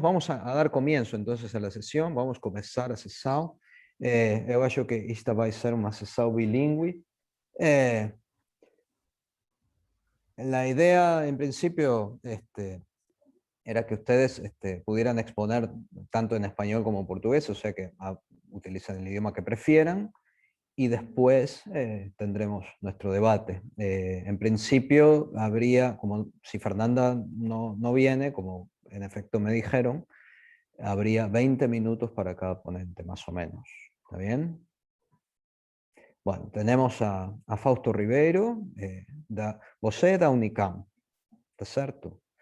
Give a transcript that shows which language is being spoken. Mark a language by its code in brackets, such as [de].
[es] Vamos a dar comienzo entonces a la sessão. [pt] Vamos começar a sessão. Eu acho que esta vai ser uma sessão bilíngue. [es] La idea, en principio, era que ustedes pudieran exponer tanto en español como en portugués, o sea que utilizan el idioma que prefieran, y después tendremos nuestro debate. En principio habría, como si Fernanda no viene, como en efecto me dijeron, habría 20 minutos para cada ponente, más o menos. ¿Está bien? Bueno, tenemos a Fausto Ribeiro, [pt] você é da Unicamp, tá certo?